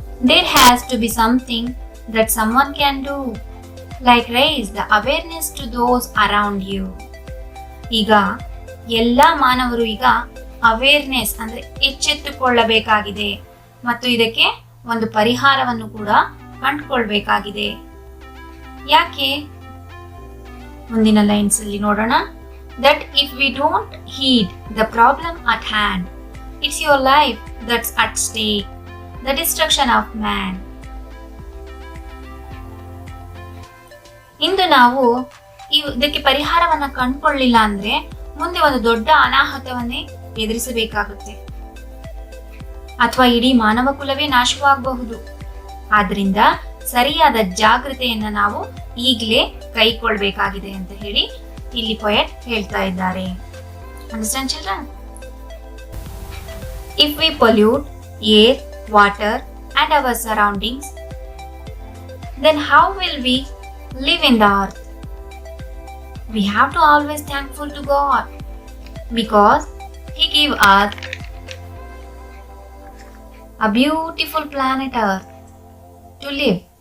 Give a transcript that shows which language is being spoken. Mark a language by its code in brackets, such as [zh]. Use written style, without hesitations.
[en] There has to be something that someone can do, like raise the awareness to those around you. [kn] ಈಗ ಎಲ್ಲ ಮಾನವರು ಈಗ awareness ಅಂದ್ರೆ ಎಚ್ಚೆತ್ತುಕೊಳ್ಳಬೇಕಾಗಿದೆ ಮತ್ತು ಇದಕ್ಕೆ ಒಂದು ಪರಿಹಾರವನ್ನು ಕೂಡ ಕಂಡುಕೊಳ್ಬೇಕಾಗಿದೆ. ಯಾಕೆ? ಮುಂದಿನ ಲೈನ್ಸ್ ಅಲ್ಲಿ ನೋಡೋಣ. [en] That if we don't heed the problem at hand, it's your life that's at stake, the destruction of man. [kn] ಇಂದು ನಾವು ಇದಕ್ಕೆ ಪರಿಹಾರವನ್ನ ಕಂಡುಕೊಳ್ಳಿಲ್ಲ ಅಂದ್ರೆ ಮುಂದೆ ಒಂದು ದೊಡ್ಡ ಅನಾಹುತವನ್ನೇ ಎದುರಿಸಬೇಕಾಗುತ್ತೆ, ಅಥವಾ ಇಡೀ ಮಾನವ ಕುಲವೇ ನಾಶವಾಗಬಹುದು. ಆದ್ರಿಂದ ಸರಿಯಾದ ಜಾಗೃತೆಯನ್ನ ನಾವು ಈಗಲೇ ಕೈಗೊಳ್ಬೇಕಾಗಿದೆ ಅಂತ ಹೇಳಿ ಇಲ್ಲಿ ಪೊಯೆಟ್ ಹೇಳ್ತಾ ಇದ್ದಾರೆ. [en] Understand children? If we pollute air, water and our surroundings, then how will we live in the earth? We have to always thankful to God because He gave us a beautiful planet Earth to live.